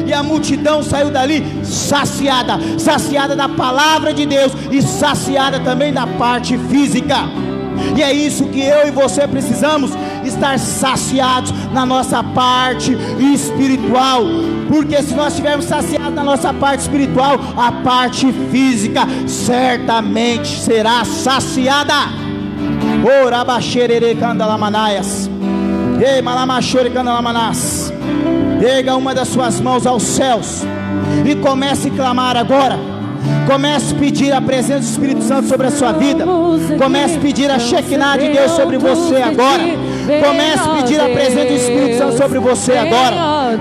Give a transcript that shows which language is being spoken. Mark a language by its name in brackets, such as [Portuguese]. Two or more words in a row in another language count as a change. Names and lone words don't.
[Portuguese] E a multidão saiu dali saciada da palavra de Deus, e saciada também da parte física. E é isso que eu e você precisamos, estar saciados na nossa parte espiritual. Porque se nós estivermos saciados na nossa parte espiritual, a parte física certamente será saciada. Orabaxerere candalamanaias. Ei, malamachore candalamanas. Pega uma das suas mãos aos céus e comece a clamar agora. Comece a pedir a presença do Espírito Santo sobre a sua vida. Comece a pedir a Shekinah de Deus sobre você agora. Comece a pedir a presença do Espírito Santo sobre você agora.